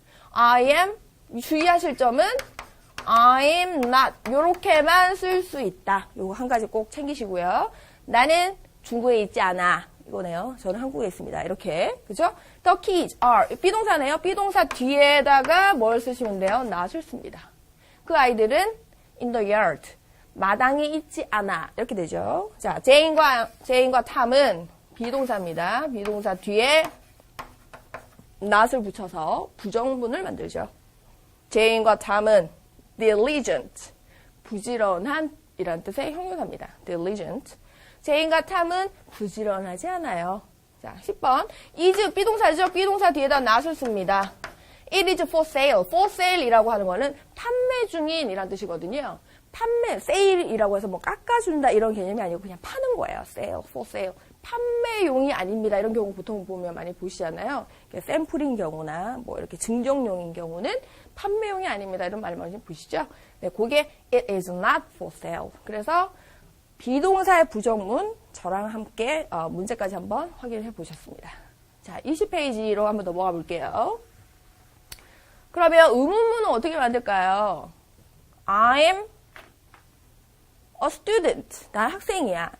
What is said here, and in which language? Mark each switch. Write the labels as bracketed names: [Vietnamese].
[English] I am, [Korean] 주의하실 점은 [English] I am not. [Korean] 요렇게만 쓸 수 있다. 요거 한 가지 꼭 챙기시고요. 나는 중국에 있지 않아. 이거네요. 저는 한국에 있습니다. 이렇게. 그죠? [English] The kids are. [Korean] 비동사네요. 비동사 뒤에다가 뭘 쓰시면 돼요? not을 씁니다. 그 아이들은 [English] in the yard. [Korean] 마당에 있지 않아. 이렇게 되죠. 자, 제인과 탐은 비동사입니다. 비동사 뒤에 not을 붙여서 부정문을 만들죠. 제인과 탐은 diligent. 부지런한 이란 뜻의 형용사입니다. diligent. 제인과 탐은 부지런하지 않아요. 자, 10번. is 비동사죠. 비동사 뒤에다 not을 씁니다. [English] It is for sale. [Korean] for sale 이라고 하는 거는 판매 중인 이란 뜻이거든요. 판매, sale이라고 해서 뭐 깎아준다 이런 개념이 아니고 그냥 파는 거예요. sale, for sale. 판매용이 아닙니다. 이런 경우 보통 보면 많이 보시잖아요. 샘플인 경우나 뭐 이렇게 증정용인 경우는 판매용이 아닙니다. 이런 말 많이 보시죠? 네, 그게 [English] it is not for sale. [Korean] 그래서 비동사의 부정문 저랑 함께 문제까지 한번 확인해 보셨습니다. 자, 20페이지로 한번 넘어가 볼게요. 그러면 의문문은 어떻게 만들까요? [English] I'm a student. [Korean] 난 학생이야.